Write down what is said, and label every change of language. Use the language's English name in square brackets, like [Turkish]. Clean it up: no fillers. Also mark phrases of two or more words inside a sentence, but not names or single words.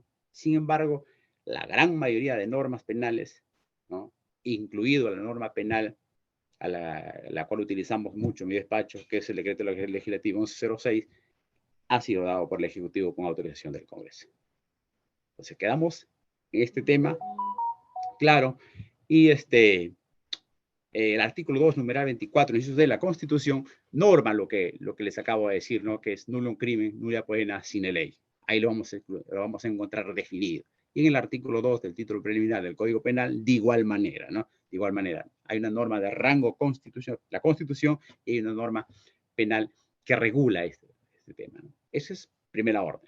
[Spanish] Sin embargo, la gran mayoría de normas penales, ¿no?, incluido la norma penal a la cual utilizamos mucho en mi despacho, que es el decreto legislativo 1106, ha sido dado por el Ejecutivo con autorización del Congreso. Entonces quedamos en este tema, claro, y el artículo 2, numeral 24, inciso de la Constitución, norma lo que les acabo de decir, ¿no?, que es [Latin] nullum crimen, nulla poena, sine ley. [Spanish] Ahí lo vamos a encontrar definido. Y en el artículo 2 del título preliminar del Código Penal, de igual manera, ¿no? De igual manera, hay una norma de rango constitucional, la Constitución, y hay una norma penal que regula este tema, ¿no? Esa es primera orden.